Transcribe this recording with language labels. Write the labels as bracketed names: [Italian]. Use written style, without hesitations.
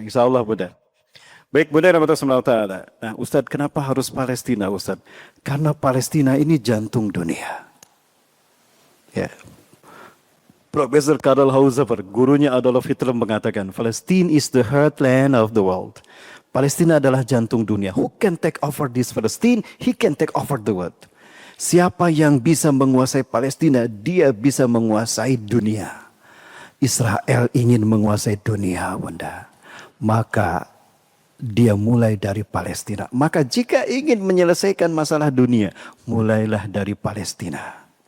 [Indonesian] Insya Allah, Bunda. Baik Bunda Rahmatullah Ta'ala. Nah Ustadz, kenapa harus Palestina Ustadz? Karena Palestina ini jantung dunia. Ya. Profesor Karl Hauser, gurunya Adolf Hitler mengatakan, [English] Palestine is the heartland of the world. [Indonesian] Palestina adalah jantung dunia. [English] Who can take over this Palestine? He can take over the world. [Indonesian] Siapa yang bisa menguasai Palestina, dia bisa menguasai dunia. Israel ingin menguasai dunia, Bunda. Maka dia mulai dari Palestina. Maka jika ingin menyelesaikan masalah dunia, mulailah dari Palestina.